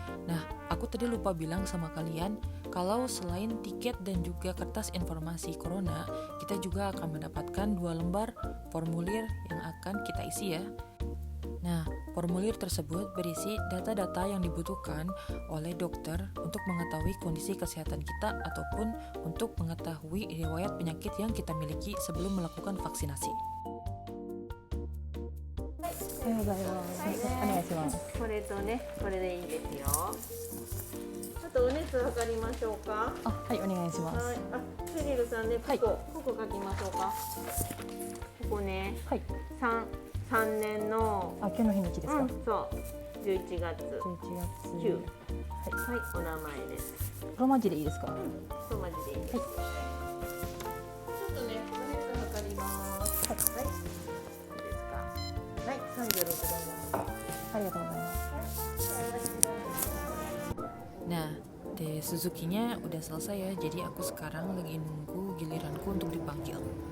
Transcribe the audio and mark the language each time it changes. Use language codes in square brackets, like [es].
[id] Nah, aku tadi lupa bilang sama kalian, kalau selain tiket dan juga kertas informasi corona, kita juga akan mendapatkan 2 lembar formulir yang akan kita isi ya. Nah, formulir tersebut berisi data-data yang dibutuhkan oleh dokter untuk mengetahui kondisi kesehatan kita ataupun untuk mengetahui riwayat penyakit yang kita miliki sebelum melakukan vaksinasi. [ja] おはようございます。お願いします。これとね、これでいいですよ。あとお熱測りましょうか。あ、はい、お願いします。はい。あ、セリルさんね、はいここ書きましょうか。ここね、はい。 3年のあ、今日の日にちですか。そう11月 11月 9。はい。はい、お名前です。ローマ字でいいですか。そうマジでいいです。ちょっとね、お熱測ります。はい。いいですか。はい、36度。ありがとうございます。 [id] Nah, tes Suzuki-nya udah selesai ya, jadi aku sekarang lagi nunggu giliranku untuk dipanggil.